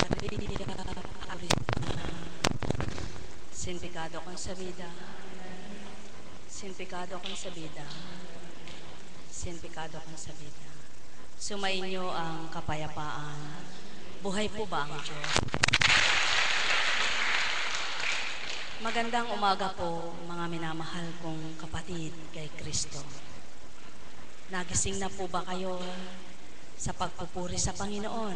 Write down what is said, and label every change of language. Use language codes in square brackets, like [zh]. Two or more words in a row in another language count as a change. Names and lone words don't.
[es] Sin pecado concebida, sin pecado concebida, sin pecado concebida. [tl] Sumainyo ang kapayapaan. Buhay po ba ang Diyos? Magandang umaga po, mga minamahal kong kapatid kay Kristo. Nagising na po ba kayo sa pagpupuri sa Panginoon?